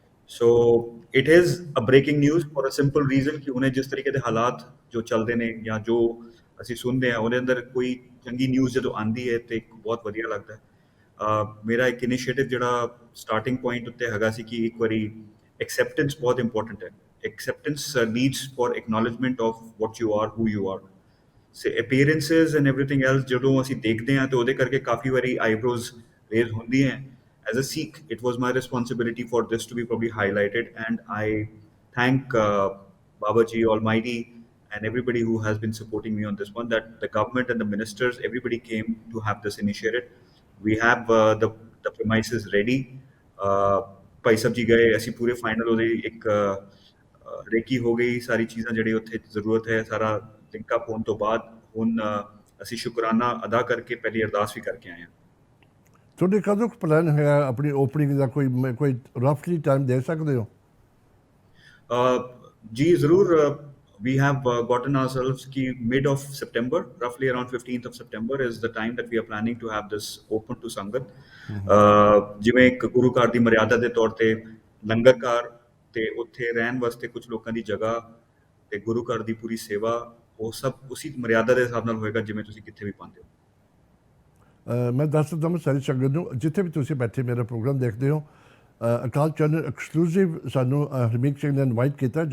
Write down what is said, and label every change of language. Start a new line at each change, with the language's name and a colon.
English: So it is a breaking news for a simple reason
Punjabi: ਕਿ ਉਹਨੇ ਜਿਸ ਤਰੀਕੇ ਦੇ ਹਾਲਾਤ ਜੋ ਚੱਲਦੇ ਨੇ ਜਾਂ ਜੋ ਅਸੀਂ ਸੁਣਦੇ ਹਾਂ, ਉਹਦੇ ਅੰਦਰ ਕੋਈ ਚੰਗੀ ਨਿਊਜ਼ ਜਦੋਂ ਆਉਂਦੀ ਹੈ ਤੇ ਬਹੁਤ ਵਧੀਆ ਲੱਗਦਾ ਹੈ। ਮੇਰਾ ਇੱਕ ਇਨੀਸ਼ੀਏਟਿਵ ਜਿਹੜਾ ਸਟਾਰਟਿੰਗ ਪੁਆਇੰਟ ਉੱਤੇ ਹੈਗਾ ਸੀ ਕਿ ਇੱਕ ਵਾਰੀ acceptance ਬਹੁਤ important ਹੈ।
English: acceptance needs for acknowledgement of what you are, who you are. So appearances and everything else
Punjabi: ਜਦੋਂ ਅਸੀਂ ਦੇਖਦੇ ਹਾਂ ਤੇ ਉਹਦੇ ਕਰਕੇ ਕਾਫੀ ਵਾਰੀ eyebrows raise ਹੁੰਦੀਆਂ।
English: As a Sikh, it was my responsibility for this to be probably highlighted, and I thank Baba Ji Almighty and everybody who has been supporting me on this one, that the government and the ministers, everybody came to have this initiated. We have the premises ready.
Punjabi: Bhai Sahib ji ਗਏ, ਅਸੀਂ ਪੂਰੇ final ਉਹਦੀ ਇੱਕ recce ਹੋ ਗਈ, ਸਾਰੀ ਚੀਜ਼ਾਂ ਜਿਹੜੀ ਉੱਥੇ ਜ਼ਰੂਰਤ ਹੈ ਸਾਰਾ ਲਿੰਕ ਅਪ ਹੋਣ ਤੋਂ ਬਾਅਦ ਹੁਣ ਅਸੀਂ ਸ਼ੁਕਰਾਨਾ ਅਦਾ ਕਰਕੇ ਪਹਿਲੀ ਅਰਦਾਸ ਵੀ ਕਰਕੇ ਆਏ ਹਾਂ। ਤੁਹਾਡੇ ਕਦੋਂ ਕੁ ਪਲਾਨ ਹੈਗਾ ਆਪਣੀ ਓਪਨਿੰਗ ਦਾ? ਕੋਈ ਰਫਲੀ ਟਾਈਮ ਦੇ ਸਕਦੇ ਹੋ? ਜੀ ਜ਼ਰੂਰ।
English: We have gotten ourselves ki mid of September, roughly around 15th of September is the time that we are planning to have this open to Sangat.
Punjabi: ਜਿਵੇਂ ਇੱਕ ਗੁਰੂ ਘਰ ਦੀ ਮਰਿਆਦਾ ਦੇ ਤੌਰ ਤੇ ਲੰਗਰ ਘਰ ਤੇ ਉੱਥੇ ਰਹਿਣ ਵਾਸਤੇ ਕੁਝ ਲੋਕਾਂ ਦੀ ਜਗ੍ਹਾ ਤੇ ਗੁਰੂ ਘਰ ਦੀ ਪੂਰੀ ਸੇਵਾ, ਉਹ ਸਭ ਉਸੇ ਮਰਿਆਦਾ ਦੇ ਹਿਸਾਬ ਨਾਲ ਹੋਏਗਾ ਜਿਵੇਂ ਤੁਸੀਂ ਕਿੱਥੇ ਵੀ ਪਾਉਂਦੇ ਹੋ। ਮੈਂ ਦੱਸ ਦਿੰਦਾ ਮੈਂ ਸਾਰੀ ਸੰਗਤ ਨੂੰ, ਜਿੱਥੇ ਵੀ ਤੁਸੀਂ ਬੈਠੇ ਮੇਰਾ ਪ੍ਰੋਗਰਾਮ ਦੇਖਦੇ ਹੋ, ਅਕਾਲ ਚੈਨਲ ਐਕਸਕਲੂਸਿਵ ਸਾਨੂੰ ਹਰਮੀਕ ਸਿੰਘ ਨੇ ਇਨਵਾਈਟ ਕੀਤਾ।